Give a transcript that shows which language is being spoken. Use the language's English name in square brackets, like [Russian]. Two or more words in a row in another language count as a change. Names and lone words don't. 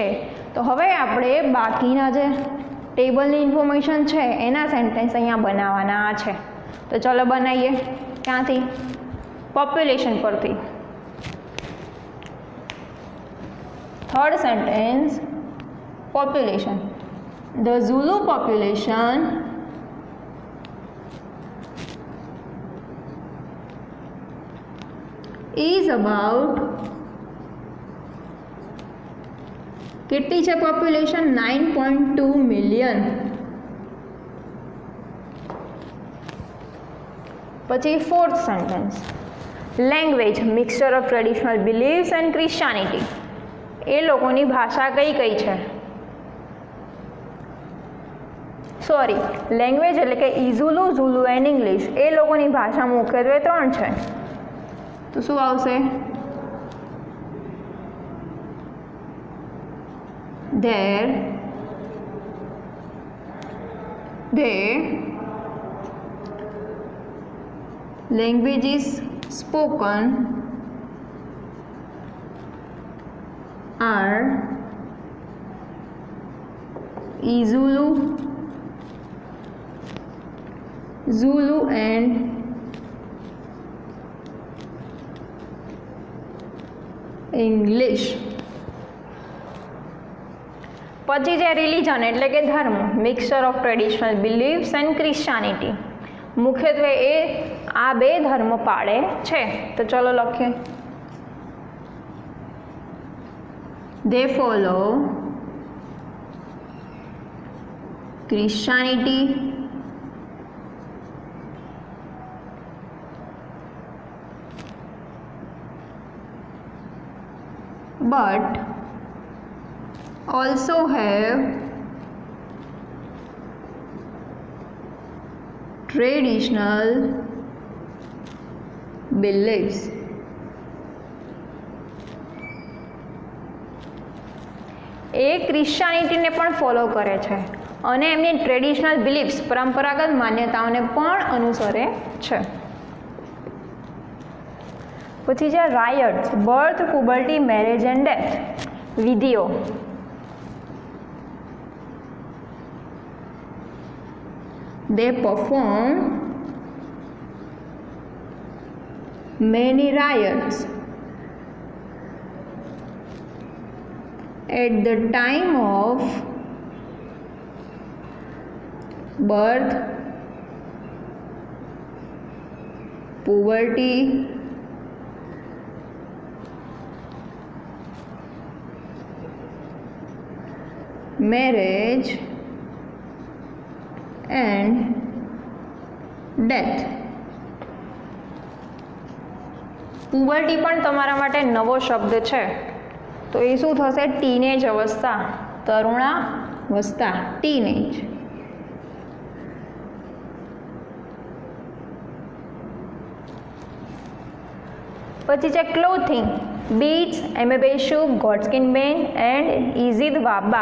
[Gujarati] તો હવે આપણે બાકીના જે ટેબલની ઇન્ફોર્મેશન છે એના સેન્ટેન્સ અહીંયા બનાવવાના છે. તો ચલો બનાવીએ. ક્યાંથી? પોપ્યુલેશન પરથી. [English] third sentence, population. The Zulu population is about, [Gujarati] કેટલી છે પોપ્યુલેશન? [English] 9.2 મિલિયન. પછી fourth sentence, language, mixture of traditional beliefs and Christianity. [Gujarati] એ લોકોની ભાષા કઈ કઈ છે? [English] sorry, language [Gujarati] એટલે કે [English] Izulu, Zulu and English. [Gujarati] એ લોકોની ભાષા મુખ્યત્વે 3 છે. તો શું આવશે? [English] Their language is spoken are Izulu, Zulu and English. [Gujarati] પછી છે [English] રિલિજન [Gujarati] એટલે કે ધર્મ, [English] mixture of traditional beliefs and Christianity. [Gujarati] મુખ્યત્વે એ આ 2 ધર્મ પાળે છે. તો ચલો લખીએ. [English] They follow Christianity, but also have traditional beliefs. [Gujarati] એ ક્રિશ્ચિયાનિટીને પણ ફોલો કરે છે અને એમની [English] traditional beliefs, [Gujarati] પરંપરાગત માન્યતાઓને પણ અનુસરે છે. પછી છે [English] rites, birth, puberty, marriage and death. [Gujarati] વિધિઓ, [English] they perform many riots at the time of birth, puberty, marriage and death. [Gujarati] પુબર્ટી પણ તમારા માટે નવો શબ્દ છે, તો એ શું થશે? ટીનેજ અવસ્થા, તરુણાવસ્થા, ટીનેજ. પછી છે [English] ક્લોથિંગ, બીટ્સ, એમેબેશુ, ગોડસ્કિન બેન એન્ડ ઇઝીદ વાબા.